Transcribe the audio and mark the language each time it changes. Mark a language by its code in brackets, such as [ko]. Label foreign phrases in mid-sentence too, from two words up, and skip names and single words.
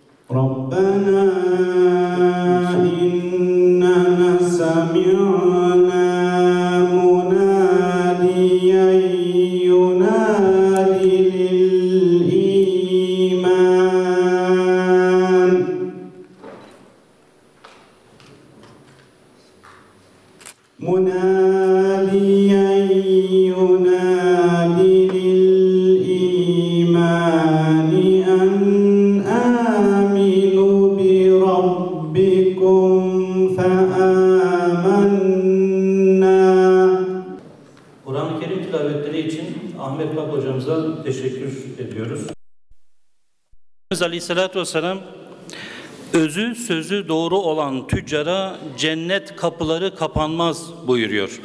[ar] ربنا إننا سمعنا مناديا ينادي للإيمان مناديا ينادي للإيمان أن آمنوا بربكم فآمنا. [tr] Kur'an-ı Kerim tilavetleri için Ahmet Bak hocamıza teşekkür ediyoruz. [ar] عليه الصلاة والسلام, [tr] özü sözü doğru olan tüccara cennet kapıları kapanmaz buyuruyor.